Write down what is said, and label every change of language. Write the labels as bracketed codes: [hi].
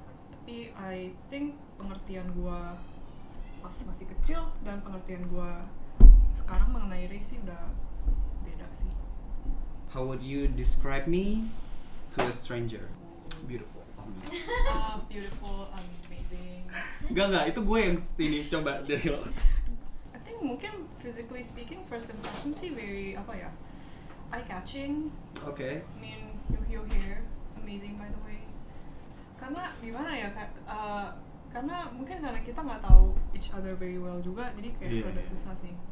[id] Tapi [en] I think [id] pengertian gue pas masih kecil dan pengertian gue sekarang mengenai race sih udah beda sih. [en] How would you describe me to a stranger? Beautiful. Beautiful, amazing. [id] Enggak, itu gue yang ini coba dari lo. [en] I think [id] mungkin [en] physically speaking, first impression sih very [id] apa ya, [en] eye catching. Okay. I mean your hair amazing by the way. [id] Karena gimana ya, karena mungkin karena kita nggak tahu [en] each other very well [id] juga, jadi kayak rada susah sih.